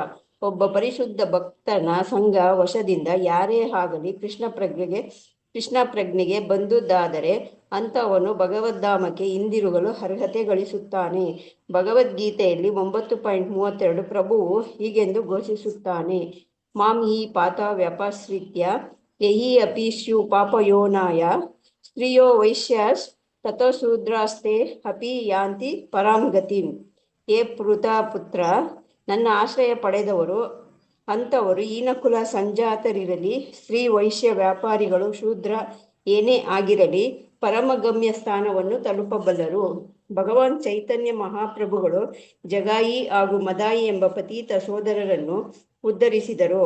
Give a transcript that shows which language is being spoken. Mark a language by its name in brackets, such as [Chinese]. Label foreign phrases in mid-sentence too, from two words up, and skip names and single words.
[Kannada] ಒಬ್ಬ ಪರಿಶುದ್ಧ ಭಕ್ತನ ಸಂಘ ವಶದಿಂದ ಯಾರೇ ಆಗಲಿ ಕೃಷ್ಣ ಪ್ರಜ್ಞೆಗೆ ಬಂದುದಾದರೆ ಅಂಥವನು ಭಗವದ್ಧಾಮಕ್ಕೆ ಹಿಂದಿರುಗಲು ಅರ್ಹತೆ ಗಳಿಸುತ್ತಾನೆ. ಭಗವದ್ಗೀತೆಯಲ್ಲಿ 9.32 ಪ್ರಭುವು ಹೀಗೆಂದು ಘೋಷಿಸುತ್ತಾನೆ: [Sanskrit] ಮಾಂ ಹಿ ಪಾತ ವ್ಯಪಶ್ರಿತ್ಯ ಯಹಿ ಅಪಿ ಸ್ಯು ಪಾಪಯೋನಾಯ ಸ್ತ್ರೀಯೋ ವೈಶ್ಯಾಸ್ ತಥೋ ಶೂದ್ರಾಸ್ತೆ ಅಪಿ ಯಾಂತಿ ಪರಾಂ ಗತಿಂ. [Kannada] ಹೇ ಪುತ್ರ, ನನ್ನ ಆಶ್ರಯ ಪಡೆದವರು ಅಂಥವರು ಹೀನಕುಲ ಸಂಜಾತರಿರಲಿ, ಸ್ತ್ರೀ ವೈಶ್ಯ ವ್ಯಾಪಾರಿಗಳು ಶೂದ್ರ ಏನೇ ಆಗಿರಲಿ ಪರಮಗಮ್ಯ ಸ್ಥಾನವನ್ನು ತಲುಪಬಲ್ಲರು. ಭಗವಾನ್ ಚೈತನ್ಯ ಮಹಾಪ್ರಭುಗಳು ಜಗಾಯಿ ಹಾಗೂ ಮದಾಯಿ ಎಂಬ ಪತೀತ ಸೋದರರನ್ನು ಉದ್ಧರಿಸಿದರು.